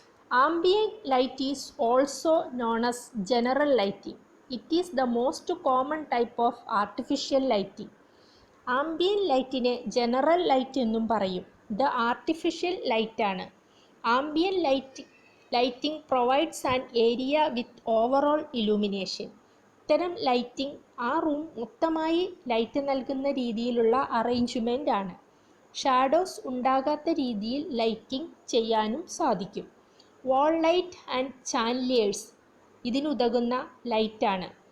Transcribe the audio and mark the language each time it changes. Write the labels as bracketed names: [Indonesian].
[English] Ambient light is also known as general lighting. It is the most common type of artificial lighting. [Malayalam] Ambient lightനെ general light എന്നും പറയും. ഇത് artificial light ആണ്. [English] Ambient lighting provides an area with overall illumination. [Malayalam] ഇത്തരം lighting ആ room മൊത്തമായി light നൽകുന്ന രീതിയിലുള്ള arrangement ആണ്. ഷാഡോസ് ഉണ്ടാകാത്ത രീതിയിൽ ലൈറ്റിംഗ് ചെയ്യാനും സാധിക്കും. വാൾ ലൈറ്റ് ആൻഡ് ചാൻലിയേഴ്സ് ഇതിനുതകുന്ന ലൈറ്റാണ്.